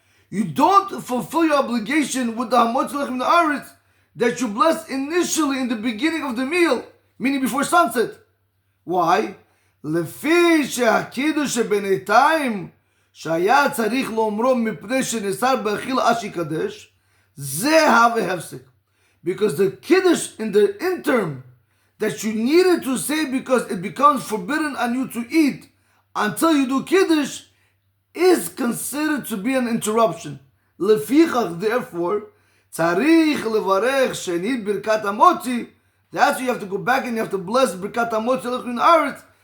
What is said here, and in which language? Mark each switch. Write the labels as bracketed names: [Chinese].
[English] You don't fulfill your obligation with the Amot Shel Halacha Siman that you blessed initially in the beginning of the meal, meaning before sunset. Why? [Hebrew] לפי שהקידוש שבינתיים שהיה צריך לאומרו מפני שנאסר באכילה עד שיקדש, זה הווה הפסק. [English] Because the kiddush in the interim that you needed to say because it becomes forbidden on you to eat until you do kiddush is considered to be an interruption. [Hebrew] לפיכך, [English] therefore, [Hebrew] צריך לברך שנית ברכת המוציא. [English] That's why you have to go back and you have to bless [Hebrew] ברכת המוציא לכן הארץ